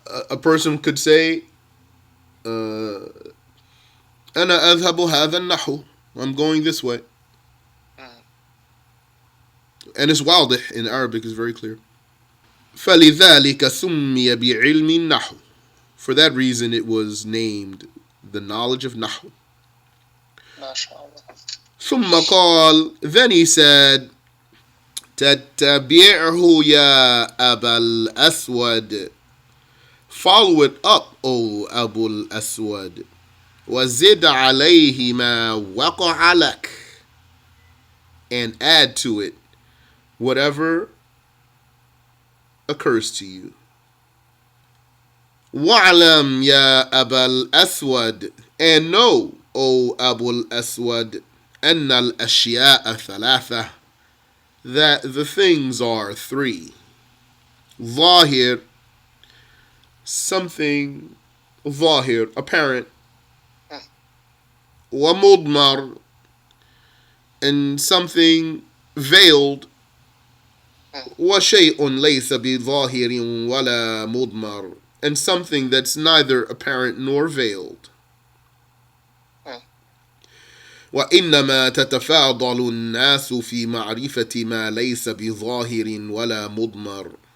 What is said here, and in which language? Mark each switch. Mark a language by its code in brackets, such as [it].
[en] A person could say [ar] أنا أذهب هذا النحو. [en] I'm going this way. And it's واضح in Arabic, is very clear. [ar] فلذلك سمي بعلم النحو. [en] For that reason it was named the knowledge of نحو. [ar] ثم قال, [en] then he said, [ar] تتبعه يا أبا الأسود. [en] Follow it up, O Abu al-Aswad. [ar] وزد عليه ما وقع لك. [en] And add to it whatever occurs to you. [ar] وَعْلَمْ يَا أَبَا الْأَسْوَدِ. [en] And know, O Abu al-Aswad, [ar] أَنَّ الْأَشْيَاءَ ثَلَاثَةً. [en] That the things are three. ظاهر, something ظاهر, apparent. ومضمر, and something veiled. [ar] وشيء ليس بظاهر ولا مضمر, [en] and something that's neither apparent nor veiled. [ar] وإنما تتفاضل الناس في معرفة ما ليس بظاهر ولا مضمر.